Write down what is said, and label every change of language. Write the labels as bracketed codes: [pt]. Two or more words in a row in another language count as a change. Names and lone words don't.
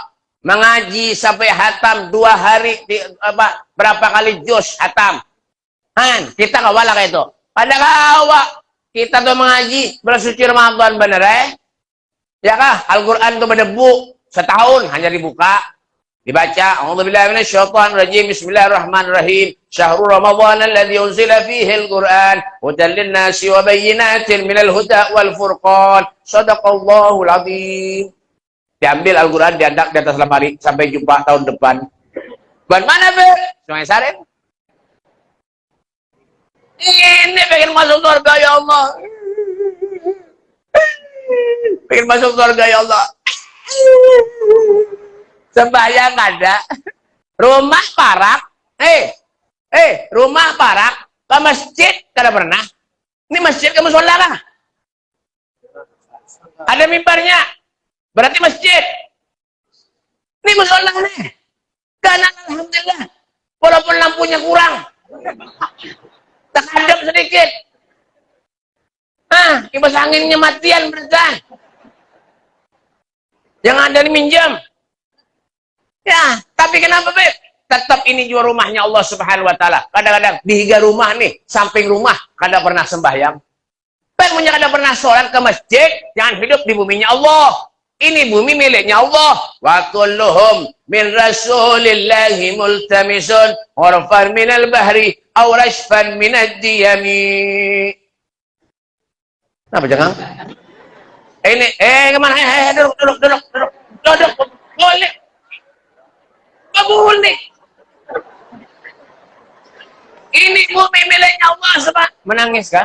[bjn] Mengaji sampai hatam 2 hari, berapa kali juz hatam. Han, kita kawala kayak itu. Kada kawa. Kita tuh mengaji bersuci Ramadan bener ya kah? Al-Quran tuh berdebu setahun hanya dibuka. Dibaca, [ar] أعوذ بالله من الشيطان الرجيم. بسم الله الرحمن الرحيم. شهر رمضان الذي أنزل فيه القرآن هدى للناس وبينات من الهدى والفرقان. صدق الله العظيم. [bjn] Diambil Al-Quran, diandak di atas lemari sampai jumpa tahun depan. Buat mana, Be? Sungai Saren. Ini pengen masuk surga [ar] يا الله. [bjn] Pengen masuk surga [ar] يا الله. [bjn] Sembahyang ada, rumah parak, rumah parak, ke masjid kada pernah. Ini masjid kamu sholat lah. Ada mimbarnya, berarti masjid. Ini musola nih. Karena alhamdulillah, walaupun lampunya kurang, terkadang sedikit. Kipas anginnya matian berarti. Jangan ada minjam. Ya, tapi kenapa, Beb? Tetap ini juga rumahnya Allah [ar] سبحانه وتعالى. [bjn] Kadang-kadang di higa rumah nih, samping rumah kada pernah sembahyang. Punya kada pernah sholat ke masjid, jangan hidup di buminya Allah. Ini bumi miliknya Allah. [ar] وكلهم من رسول الله ملتمس غرفا من البحر أو رشفا من الديم. [bjn] Apa jangan? Ini kemana? Duduk. Boleh. Boleh. Ini bumi miliknya Allah, sebab menangis kah?